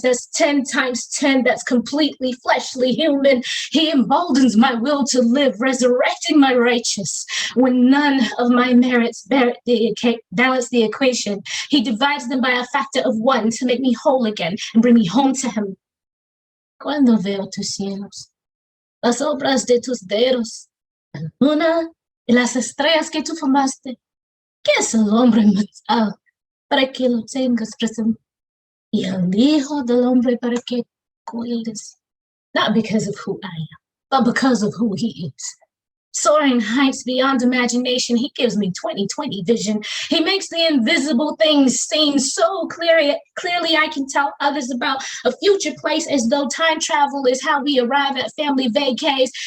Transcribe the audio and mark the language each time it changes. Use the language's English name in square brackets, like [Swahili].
[English] That's 10 times 10. That's completely fleshly human. He emboldens my will to live, resurrecting my righteous. When none of my merits balance the equation, he divides them by a factor of 1 to make me whole again and bring me home to him. [Spanish] Cuando veo tus cielos, las obras de tus dedos, la luna y las estrellas que tú formaste, ¿qué es el hombre mortal para que lo tengas presente? Y el hijo del hombre para que cuides? [English] Not because of who I am, but because of who he is. Soaring heights beyond imagination, he gives me 20/20 vision. He makes the invisible things seem so clearly I can tell others about a future place as though time travel is how we arrive at family vacays.